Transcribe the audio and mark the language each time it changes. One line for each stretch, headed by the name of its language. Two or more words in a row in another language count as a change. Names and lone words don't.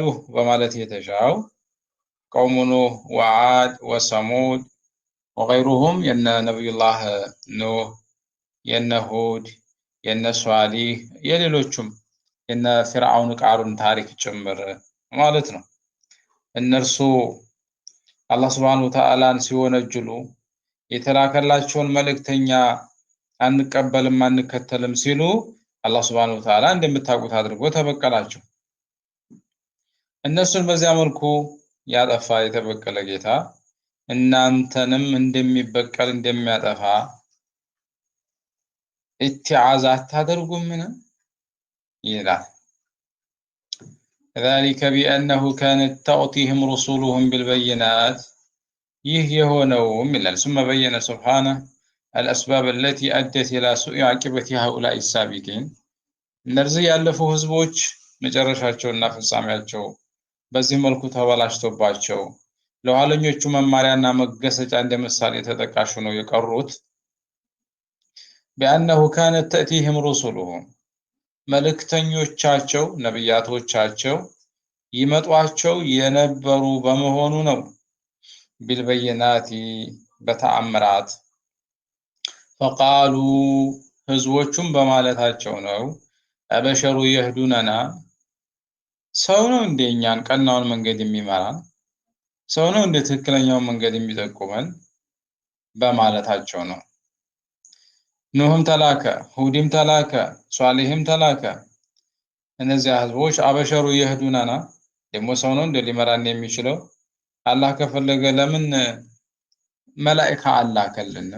Amharic: በማለት የተሻው
Arabic: قوم نوح وعاد وثمود وغيرهم
Amharic: የነ ነቢዩላህ ኑህ የነ ሁድ የነ ሷሊህ የሌሎቹም የነ ፊርዓውን ቃሩን ታሪክ ጭምር ማለት ነው። እነርሱ አላህ
Arabic: سبحانه وتعالى
Amharic: ሲወነጅሉ የተላከላቸውን መልእክተኛ አንቀበልም አንከተልም ሲሉ አላህ
Arabic: سبحانه وتعالى
Amharic: እንደምታውቁት አድርጎ ተበቀላቸው። እነሱን በዚያ መልኩ ያጠፋ የተበቀለ ጌታ እናንተንም እንደሚበቀል እንደሚያጠፋ ኢትዓዝ አታደርጉምን ይላል።
Arabic: ذلك بأنه كانت تأتيهم رسولهم بالبينات
Amharic: ይህ የሆነውም ይላል።
Arabic: ثم بين سبحانه الأسباب التي أدت إلى سوء عاقبة هؤلاء السابقين
Amharic: እነዚህ ያለፉ ህዝቦች መጨረሻቸውና ፍጻሜያቸው በዚህ መልኩ ተበላሽቶባቸው ለኋለኞቹ መማሪያና መገሰጫ እንደ ምሳሌ ተጠቃሽ ነው የቀሩት።
Arabic: بأنه كانت تأتيهم رسولهم
Amharic: መልእክተኞቻቸው ነብያቶቻቸው ይመጧቸው የነበሩ በመሆኑ ነው። ቢልበይናቲ በተአምራት ፈቃሉ ህዝቦቹም በማለታቸው ነው።
Arabic: أبشر يهدوننا
Amharic: ሰው ነው እንደኛን ቀናውን መንገድ የሚመራን ሰው ነው እንደ ትክክለኛውን መንገድ የሚጠቁመን በማለታቸው ነው። ኑህም ተላከ፣ ሁድም ተላከ፣ ሷሊህም ተላከ። እነዚያ ህዝቦች
Arabic: أبشر يهدوننا
Amharic: ደግሞ ሰው ነው እንደ ሊመራን የሚችለው አላህ ከፈለገ ለምን መላእክት አላከልንም?